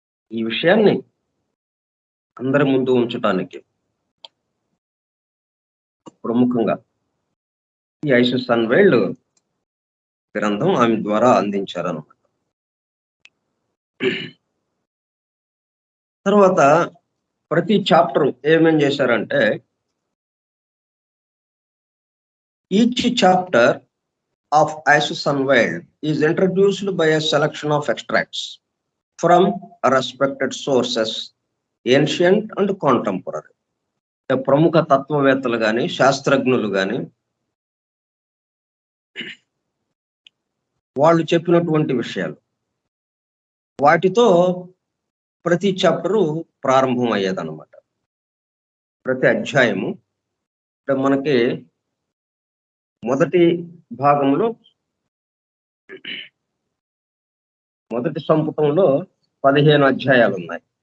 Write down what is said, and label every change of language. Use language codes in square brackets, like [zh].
[te] ఈ విషయాన్ని అందరి ముందు ఉంచటానికి ప్రముఖంగా ఈ ఐషు సన్వెల్డ్ గ్రంథం ఆమె ద్వారా అందించారన్నమాట. తర్వాత ప్రతి చాప్టర్ ఏమేం చేశారంటే, [en] Each chapter of ఐషు సన్వెల్డ్ is introduced by a selection of extracts from respected sources, ancient and contemporary. [te] ప్రముఖ తత్వవేత్తలు కానీ, శాస్త్రజ్ఞులు కానీ వాళ్ళు చెప్పినటువంటి విషయాలు, వాటితో ప్రతి చాప్టరు ప్రారంభం అయ్యేదన్నమాట. ప్రతి అధ్యాయము మనకి మొదటి భాగంలో, మొదటి సంపుటంలో 15 అధ్యాయాలు ఉన్నాయి.